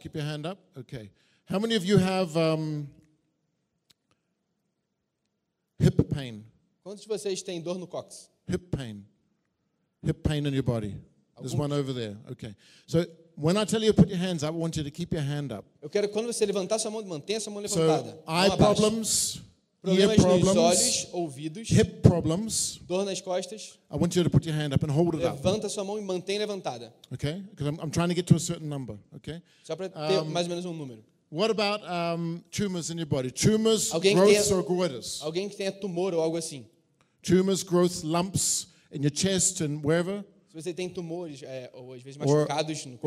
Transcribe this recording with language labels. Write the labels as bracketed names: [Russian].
[English] Keep your hand up. Okay. How many of you have hip pain? [Portuguese] Quantos de vocês têm dor no cóccix? [English] Hip pain. Hip pain in your body. [Portuguese] Algum? [English] There's one over there. Okay. So when I tell you to put your hands up, I want you to keep your hand up. [Portuguese] Eu quero quando você levantar sua mão, mantenha sua mão levantada. [English] So, eye problems, [Portuguese] problemas [English] ear problems, [Portuguese] nos olhos, ouvidos, [English] hip problems, [Portuguese] dor nas costas. [English] I want you to put your hand up and hold it [Portuguese] levanta [English] up. [Portuguese] Levanta sua mão e mantém levantada. [English] Okay? Because I'm trying to get to a certain number, okay? [Portuguese] Só para ter mais ou menos número. [English] What about tumors in your body? Tumors, growths or goiters? [Portuguese] Alguém que tenha tumor ou algo assim. [English] Tumors, growths, lumps in your chest and wherever. [Portuguese] Se você tem tumores, ou às vezes machucados no corpo.